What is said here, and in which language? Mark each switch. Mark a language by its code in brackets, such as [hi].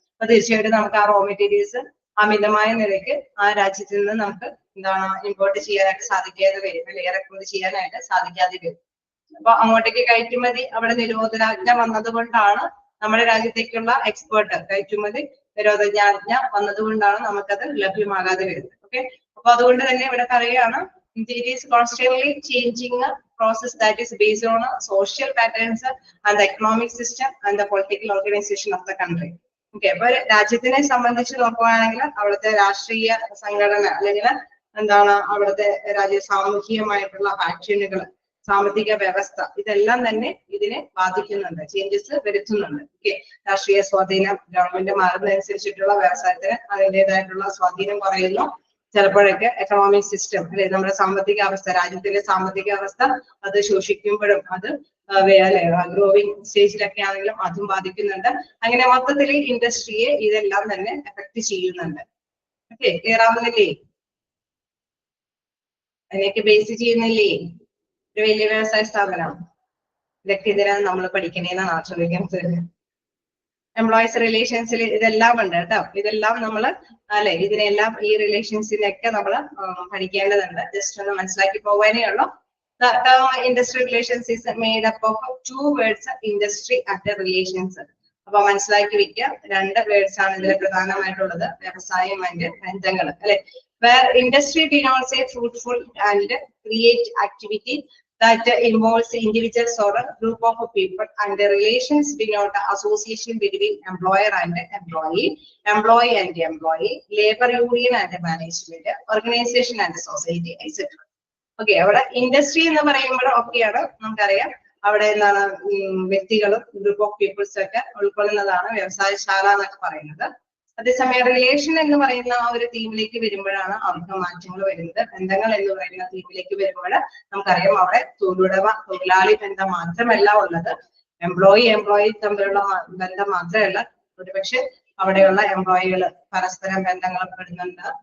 [ml] അപ്പൊ തീർച്ചയായിട്ടും നമുക്ക് ആ റോ മെറ്റീരിയൽസ് അമിതമായ നിരക്ക് ആ രാജ്യത്തിൽ നിന്ന് നമുക്ക് എന്താണ് ഇമ്പോർട്ട് ചെയ്യാനായിട്ട് സാധിക്കാതെ വരും അല്ലെ, ഇറക്കുമതി ചെയ്യാനായിട്ട് സാധിക്കാതെ വരും. അപ്പൊ അങ്ങോട്ടേക്ക് കയറ്റുമതി അവിടെ നിരോധനാജ്ഞ വന്നതുകൊണ്ടാണ് നമ്മുടെ രാജ്യത്തേക്കുള്ള എക്സ്പോർട്ട് കയറ്റുമതി നിരോധനാജ്ഞ വന്നതുകൊണ്ടാണ് നമുക്കത് ലഭ്യമാകാതെ വരുന്നത്. ഓക്കെ, അപ്പൊ അതുകൊണ്ട് തന്നെ ഇവിടെ പറയുകയാണ് [en] it is constantly changing a process that is based on social patterns and the economic system and the political organization of the country. [ml] Okay, അപ്പൊ രാജ്യത്തിനെ സംബന്ധിച്ച് നോക്കുകയാണെങ്കിൽ അവിടുത്തെ രാഷ്ട്രീയ സംഘടന അല്ലെങ്കിൽ എന്താണ് അവിടുത്തെ സാമൂഹികമായിട്ടുള്ള ആക്ഷനുകൾ, സാമ്പത്തിക വ്യവസ്ഥ, ഇതെല്ലാം തന്നെ ഇതിനെ ബാധിക്കുന്നുണ്ട്, ചേഞ്ചസ് വരുത്തുന്നുണ്ട്. ഓക്കെ, രാഷ്ട്രീയ സ്വാധീനം ഗവൺമെന്റ് മാറുന്നതനുസരിച്ചിട്ടുള്ള വ്യവസായത്തിന് അതിൻ്റെതായിട്ടുള്ള സ്വാധീനം കുറയുന്നു. ചിലപ്പോഴൊക്കെ എക്കണോമിക് സിസ്റ്റം അല്ലെ, നമ്മുടെ സാമ്പത്തിക അവസ്ഥ, രാജ്യത്തിലെ സാമ്പത്തിക അവസ്ഥ അത് ശോഷിക്കുമ്പോഴും അത് അല്ലെ ഗ്രോവിംഗ് സ്റ്റേജിലൊക്കെ ആണെങ്കിലും അതും ബാധിക്കുന്നുണ്ട്. അങ്ങനെ മൊത്തത്തിൽ ഇൻഡസ്ട്രിയെ ഇതെല്ലാം തന്നെ എഫക്ട് ചെയ്യുന്നുണ്ട്. Okay, clear ആവുന്നില്ലേ? അതിനൊക്കെ ബേസ് ചെയ്യുന്നില്ലേ ഒരു വലിയ വ്യവസായ സ്ഥാപനം? ഇതൊക്കെ ഇതിനാണ് നമ്മൾ പഠിക്കണേന്നാണ് ആശ്രയിക്കുന്നത്. എംപ്ലോയീസ് റിലേഷൻസിൽ ഇതെല്ലാം ഉണ്ട് കേട്ടോ. ഇതെല്ലാം നമ്മൾ അല്ലെ ഇതിനെല്ലാം ഈ റിലേഷൻസിനൊക്കെ നമ്മൾ പഠിക്കേണ്ടതുണ്ട്. ജസ്റ്റ് ഒന്ന് മനസ്സിലാക്കി പോകാനേ ഉള്ളൂ. [en] The term industry relations is made up of two words, industry and relations. [ml] അപ്പൊ മനസ്സിലാക്കി വെക്കുക, രണ്ട് വേർഡ്സ് ആണ് ഇതിൽ പ്രധാനമായിട്ടുള്ളത്, വ്യവസായം ആൻഡ് ബന്ധങ്ങൾ അല്ലെ. [en] where industry denotes a fruitful and create activity that involves individuals or a group of people, and the relations denote association between employer and employee, employee and employee, labor union and management, organization and society, etc. [ml] Okay, അവിടെ industry എന്ന് പറയുമ്പോൾ ഒക്കെയാണ് നമുക്കറിയാം അവിടെ എന്താണ് വ്യക്തികളും group of people's ഒക്കെ ഉൾക്കൊള്ളുന്നതാണ് വ്യവസായശാല എന്നൊക്കെ പറയുന്നത്. അതേസമയം റിലേഷൻ എന്ന് പറയുന്ന ആ ഒരു തീമിലേക്ക് വരുമ്പോഴാണ് അവർക്ക് മാറ്റങ്ങൾ വരുന്നത്. ബന്ധങ്ങൾ എന്ന് പറയുന്ന തീമിലേക്ക് വരുമ്പോൾ നമുക്കറിയാം അവിടെ തൊഴിലുടമ തൊഴിലാളി ബന്ധം മാത്രമല്ല ഉള്ളത്, എംപ്ലോയി തമ്മിലുള്ള ബന്ധം മാത്രമല്ല, ഒരുപക്ഷെ അവിടെയുള്ള എംപ്ലോയികൾ പരസ്പരം ബന്ധങ്ങൾ പെടുന്നുണ്ട്.